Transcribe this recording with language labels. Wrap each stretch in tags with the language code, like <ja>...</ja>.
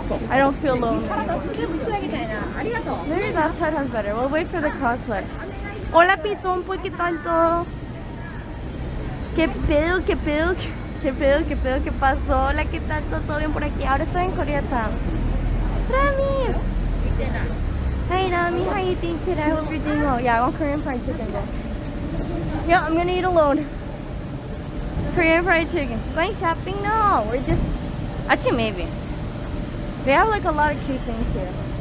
<en>I don't feel lonely anymore. Maybe that side has better. We'll wait for the cosplay.</en> <es>Hola Pitón, pues qué tanto. ¿Qué pedo, qué pedo, qué pedo, qué pedo, qué pasó? Hola, ¿qué tanto? ¿Todo bien por aquí? Ahora estoy en Koreatown. Rami!</es> <en>Hey Rami, how are you doing today? I hope you're doing well. Yeah, I want Korean fried chicken though. Yeah, I'm gonna eat alone. Korean fried chicken. Going shopping? No, we're just... Actually, maybe. They have like a lot of cute things here.</en>